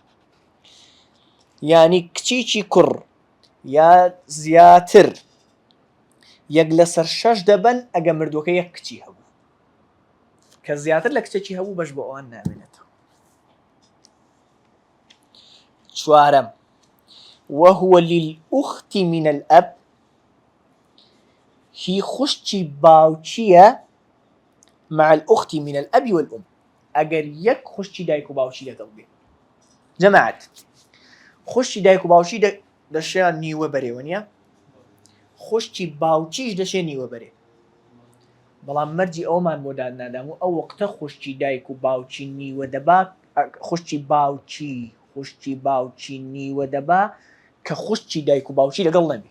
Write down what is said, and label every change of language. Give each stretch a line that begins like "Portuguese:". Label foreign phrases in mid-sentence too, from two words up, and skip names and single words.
Central Kurdish: یعنی کچیکی کوڕ یا زیاتر یەک لەسەر شەش دەبن ئەگە مردووەکە یەک کچی هەبوو، کە زیاتر لە کچێکی هەبوو بەش بۆ ئەوان نامێنێتەوە.
Arabic: چوارەم وهو للأخت من الأب هي
Central Kurdish: خوشتی باوچیە
Arabic: مع الأخت من الأب والأم.
Central Kurdish: ئەگەر یەک خوشتی دایک و باوچی لەگەڵ بێ جەماعەت خوشتی دایک و باوچی دەشێ نیوە بەرێوە نییە، خوشتی باوچیش دەشێ نیوە بەرێ. بەڵام مەرجی ئەومان بۆ دادنادام و ئەو وەختە خوشتی دایک و باوچی نیوە دەبا، خوشتی باوچی نیوە دەبا کە خوشتی دایک و باوچی لەگەڵ نەبێ.